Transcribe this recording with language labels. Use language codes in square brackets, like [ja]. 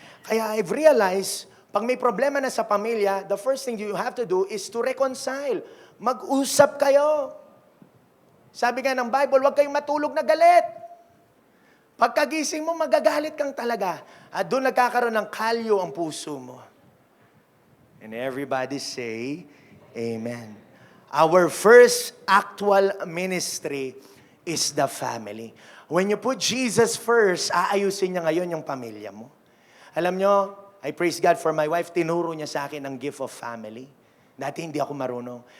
[en] Kaya I've realized, [tl] pag may problema na sa pamilya, [en] the first thing you have to do is to reconcile. [tl] Mag-usap kayo. Sabi nga ng Bible, huwag kayong matulog na galit. Pagkagising mo, magagalit kang talaga. At doon nagkakaroon ng kalyo ang puso mo. [en] And everybody say, amen. Our first actual ministry is the family. When you put Jesus first, [tl] aayusin niya ngayon yung pamilya mo. Alam nyo, [en] I praise God for my wife. [tl] Tinuro niya sa akin ang gift of family. Dati hindi ako marunong.